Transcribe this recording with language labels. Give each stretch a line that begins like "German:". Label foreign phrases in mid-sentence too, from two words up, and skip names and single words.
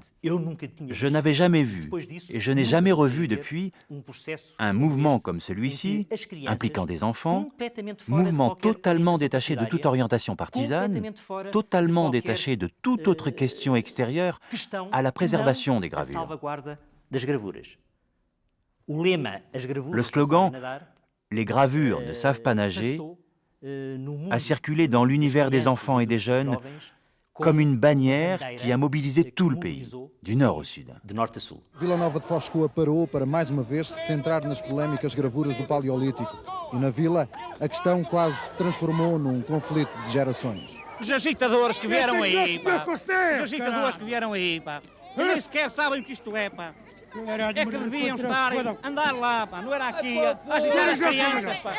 French: Je n'avais jamais vu, et je n'ai jamais revu depuis, un mouvement comme celui-ci, impliquant des enfants, mouvement totalement détaché de toute orientation partisane, totalement détaché de toute autre question extérieure à la préservation des gravures. Le slogan « Les gravures ne savent pas nager » a circulé dans l'univers des enfants et des jeunes comme une bannière qui a mobilisé tout le pays, du nord au sud.
Portuguese: Vila Nova de Foskoa parou para mais uma vez se centrar nas polémicas gravuras do Paleolítico. E na vila, a questão quase se transformou num conflito de gerações. Os agitadores que vieram aí, pá. Os agitadores que vieram aí, pá. Nem sequer sabem o que isto é, pá. É que deviam estar, andar lá, pá, não era aqui, a agitar as crianças, pá.